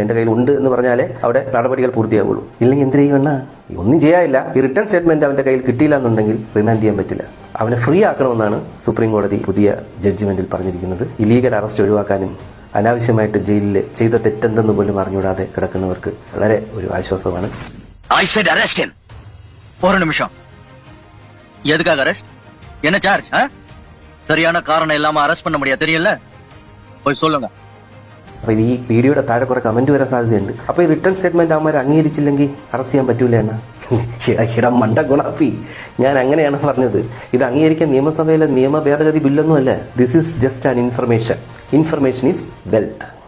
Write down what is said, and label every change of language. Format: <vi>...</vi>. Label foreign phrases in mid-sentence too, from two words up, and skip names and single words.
<ml>എന്റെ കയ്യിൽ ഉണ്ട് എന്ന് പറഞ്ഞാലേ അവിടെ നടപടികൾ പൂർത്തിയാവുള്ളൂ. ഇല്ലെങ്കിൽ എന്ത് ചെയ്യുമെന്നാ, ഒന്നും ചെയ്യാനില്ല. ഈ</ml> <en>return statement</en> <ml>അവന്റെ കയ്യിൽ കിട്ടിയില്ല എന്നുണ്ടെങ്കിൽ റിമാൻഡ് ചെയ്യാൻ പറ്റില്ല. അവനെ ഫ്രീ ആക്കണമെന്നാണ് സുപ്രീം കോടതി പുതിയ ജഡ്ജ്മെന്റിൽ പറഞ്ഞിരിക്കുന്നത്.</ml> <en>illegal arrest</en> <ml>ഒഴിവാക്കാനും അനാവശ്യമായിട്ട് ജയിലിൽ ചെയ്ത തെറ്റെന്തെന്ന് പോലും അറിഞ്ഞൂടാതെ കിടക്കുന്നവർക്ക് വളരെ ഒരു ആശ്വാസമാണ്.</ml> <ta>ஒரு நிமிஷம், எதுக்காக அரெஸ்ட்? என்ன சார்ஜ்? சரியான காரணம் இல்லாம அரெஸ்ட் பண்ண முடியாது, தெரியல? போய் சொல்லுங்க.</ta> <ml>അപ്പൊ ഈ വീഡിയോയുടെ താഴെ കുറെ കമന്റ് വരാൻ സാധ്യതയുണ്ട്. അപ്പൊ ഈ</ml> <en>return statement</en> <ml>അവന്മാർ അംഗീകരിച്ചില്ലെങ്കിൽ അറസ്റ്റ് ചെയ്യാൻ പറ്റൂല എന്നാ? ഇടം മണ്ട ഗുണാപ്പി, ഞാൻ അങ്ങനെയാണ് പറഞ്ഞത്. ഇത് അംഗീകരിക്കാൻ നിയമസഭയിലെ നിയമ ഭേദഗതി ബില്ലൊന്നും അല്ല.</ml> <en>This is just an information. Information is wealth.</en>